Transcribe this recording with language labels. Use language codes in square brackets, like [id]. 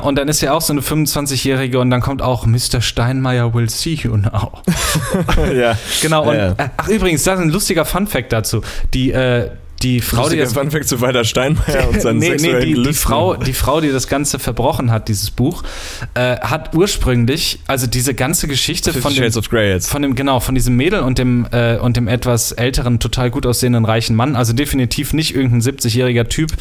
[de] Und dann ist ja auch so eine 25-Jährige und dann kommt auch Mr. [en] Steinmeier will see you now. [de] Ja. Genau. Und, ach übrigens, das ist ein lustiger Fun-Fact dazu. Die Frau, die Frau, die das Ganze verbrochen hat, dieses Buch, hat ursprünglich, also diese ganze Geschichte von diesem Mädel und dem etwas älteren, total gut aussehenden, reichen Mann, also definitiv nicht irgendein 70-jähriger Typ.